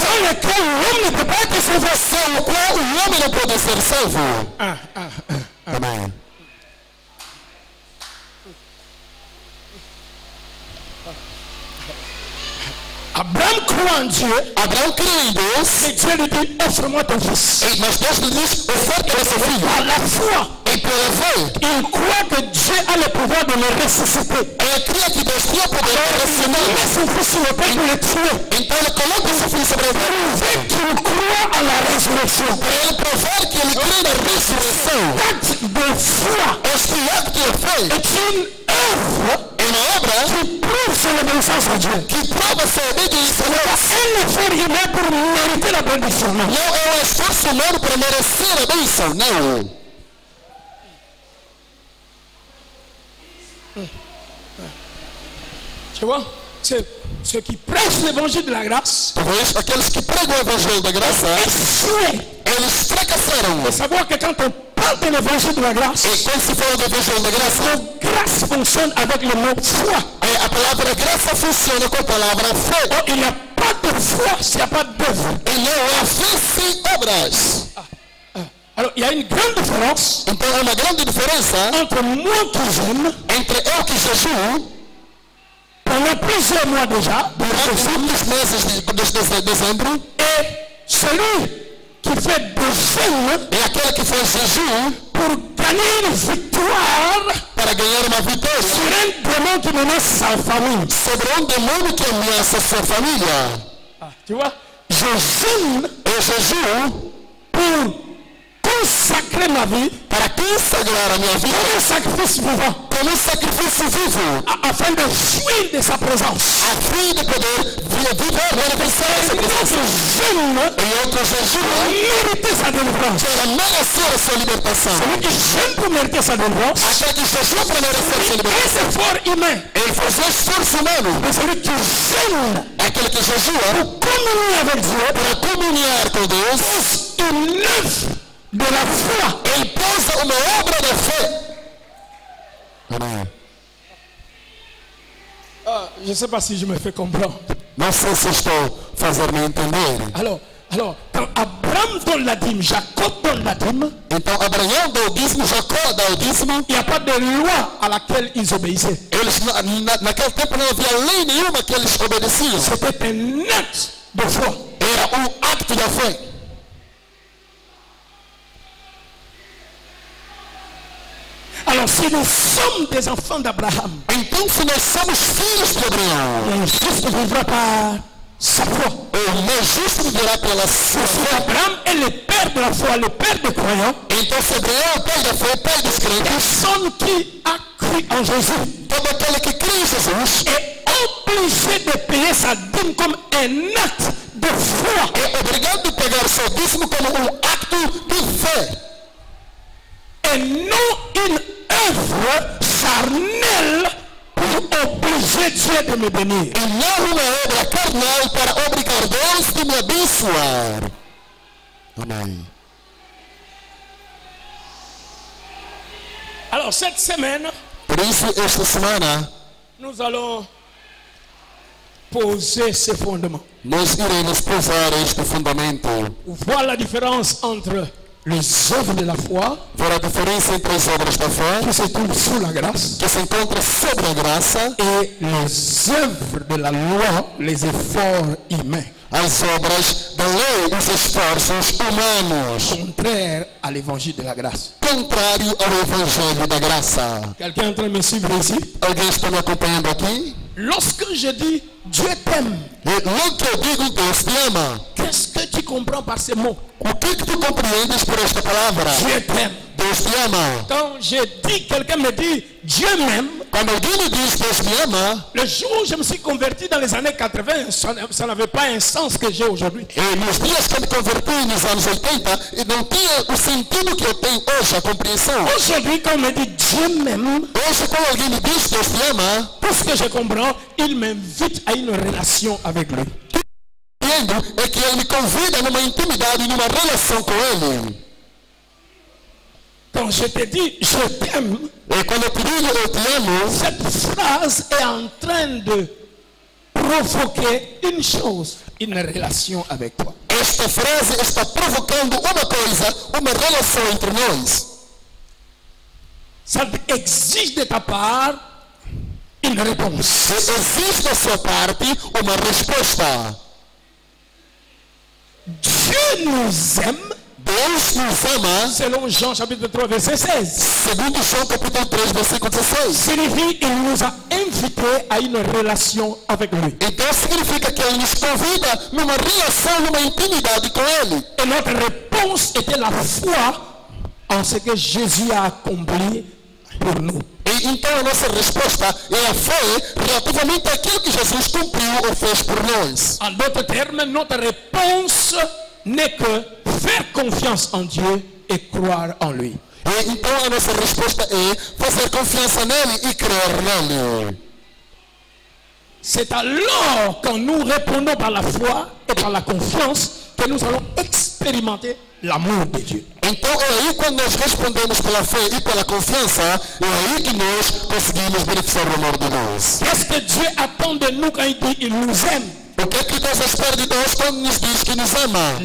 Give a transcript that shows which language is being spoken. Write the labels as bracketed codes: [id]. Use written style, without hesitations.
[fr] sans lesquelles l'homme ne peut pas être sauvé. [pt] sem o qual o homem não pode ser salvo. Amém. [fr] Abraham croit en Dieu, [pt] Abraão crê em Deus, [fr] et Dieu lui dit, offre-moi ton fils. [pt] mas Deus lhe diz, oferta seu filho. [fr] Par la foi, [pt] E pela fé, [fr] il croit que Dieu a le pouvoir de le ressusciter. [pt] ele crê que Deus tinha poder para [fr] Il [pt] ressuscitar. [fr] met son fils sur le père pour le tuer. [pt] Então ele coloca seu filho sobre a terra. [fr] Et qu'il croit à la résurrection. [pt] Para ele provar que ele crê na ressurreição. [fr] L'acte de foi [pt] Este acto de fé [fr] est une œuvre [pt] é uma obra [fr] qui prouve son obéissance à Dieu. [pt] que prova sua obediência. [fr] Un effort humain pour mériter la bénédiction. Non. [pt] Não é um esforço humano para merecer a bênção, não. [fr] Tu vois, ceux qui prêchent l'évangile de la grâce, [pt] Talvez aqueles que pregam o evangelho da graça, [fr] échouent [pt] eles fracassaram. [fr] de savoir que quand on parle de l'évangile de la grâce, [pt] E quando se fala do evangelho da graça, [fr] grâce fonctionne avec le mot foi. [pt] a palavra graça funciona com a palavra fé. [fr] Oh, il n'y a pas de foi s'il n'y a pas d'œuvre. [pt] E não há fé sem obras. [fr] Alors, il y a une grande différence [pt] Então há uma grande diferença [fr] entre moi qui jeûne, [pt] entre eu que jejuo [fr] pendant plusieurs mois déjà, [pt] durante muitos meses de dezembro, [fr] et celui qui fait des jeûnes [pt] e aquele que faz jejum [fr] pour gagner une victoire [pt] para ganhar uma vitória [fr] sur un démon qui menace sa famille. [pt] sobre um demônio que ameaça sua família. [fr] Tu vois, je jeûne [pt] Eu jejuo [fr] pour consacrer ma vie [pt] para consagrar a minha vida [fr] comme un sacrifice vivant, [pt] como um sacrifício vivo, [fr] afin de jouir de sa présence. [pt] a fim de poder viver manifestar essa presença. [fr] Jeûne [pt] E outro jejum [fr] mériter sa délivrance. [pt] para merecer a sua libertação. [fr] Celui qui jeûne pour mériter sa délivrance, [pt] Aquele que jejua para merecer a sua libertação. [fr] un effort humain. [pt] Ele faz um esforço humano. [fr] Mais celui qui jeûne [pt] Aquele que jejua [fr] communier avec Dieu, [pt] para comunhar com Deus, [fr] une œuvre de la foi. [pt] ele posa uma obra da fé. Amém. [fr] Je ne sais pas si je me fais comprendre. [pt] Não sei se estou fazendo-me entender. [fr] Alors, quand Abraham donne la dîme, Jacob donne la dîme, [pt] Então Abraão dá o dízimo, Jacó dá o dízimo. [fr] il n'y a pas de loi à laquelle ils obéissaient. [pt] Eles, naquele tempo não havia lei nenhuma que eles obedeciam. [fr] C'était un acte de foi. [pt] Era um acto da fé. [fr] Alors, si nous sommes des enfants d'Abraham, [pt] Então, se nós somos filhos de Abraão, [fr] le juste vivra par sa foi. [pt] o meu justo viverá pela sua [fr] Si [pt] fé. [fr] Abraham est le père de la foi, le père des croyants, [pt] Então, se Abraão é o pai da fé, o pai dos crentes, [fr] personne qui a cru en Jésus [pt] todo aquele que crê em Jesus [fr] est obligé de payer sa dîme comme un acte de foi. [pt] é obrigado a pagar seu dízimo como um acto de fé. [fr] Et non une œuvre charnelle pour obliger Dieu de me bénir. [pt] E não uma obra carnal para obrigar Deus de me abençoar. Amém. [fr] Alors cette semaine, [pt] Por isso, esta semana, [fr] nous allons poser ces fondements. [pt] nós iremos pousar este fundamento. [fr] Voir la différence entre les œuvres de la foi, [pt] Ver a diferença entre as obras da fé, [fr] qui se trouvent sous la grâce, [pt] que se encontra sobre a graça, [fr] et les œuvres de la loi, les efforts humains, [pt] as obras da lei, os esforços humanos, [fr] contraires à l'évangile de la grâce. [pt] contrário ao evangelho da graça. [fr] Quelqu'un est en train de me suivre ici? [pt] Alguém está me acompanhando aqui? [fr] Lorsque je dis Dieu t'aime, [pt] E logo que eu digo Deus te ama, [fr] qu'est-ce que tu comprends par ces mots? [pt] o que tu compreendes por esta palavra? [fr] Dieu t'aime. [pt] Deus te ama. [fr] Quand j'ai dit, quelqu'un me dit, Dieu m'aime. [pt] Quando alguém me diz Deus me ama, [fr] Le jour où je me suis converti dans les années 80, ça n'avait pas un sens que j'ai aujourd'hui. [pt] e nos dias que eu me converti nos anos 80, e não tinha o sentido que eu tenho hoje, a compreensão. [fr] Aujourd'hui, quand on me dit Dieu m'aime, [pt] Hoje, quando alguém me diz Deus te ama, [fr] tout ce que je comprends, il m'invite à une relation avec lui. [pt] entendo é que ele me convida numa intimidade, numa relação com ele. [fr] Quand je te dis je t'aime, [pt] E quando eu te digo eu te amo, [fr] cette phrase est en train de provoquer une chose, une relation avec toi. [pt] esta frase está provocando uma coisa, uma relação entre nós. [fr] Ça exige de ta part une réponse. [pt] Existe da sua parte uma resposta. [fr] Dieu nous aime, [pt] Deus nos ama, [fr] selon Jean chapitre 3 verset 16. [pt] segundo João capítulo 3, versículo 16. [fr] Signifie qu'il nous a invités à une relation avec lui. [pt] Então significa que ele nos convida numa relação, numa intimidade com ele. [fr] Et notre réponse était la foi en ce que Jésus a accompli pour nous. [pt] E então a nossa resposta é a fé relativamente àquilo que Jesus cumpriu ou fez por nós. [fr] En d'autres termes, notre réponse n'est que faire confiance en Dieu et croire en lui. [pt] E então a nossa resposta é fazer confiança nele e crer nele. [fr] C'est alors quand nous répondons par la foi et par la confiance que nous allons expérimenter l'amour de Dieu. [pt] Então é aí quando nós respondemos pela fé e pela confiança, é aí que nós conseguimos beneficiar do amor de Deus. [fr] Qu'est-ce que Dieu attend de nous quand il dit qu'il nous aime? [pt] O que é que Deus espera de nós quando nos diz que nos ama?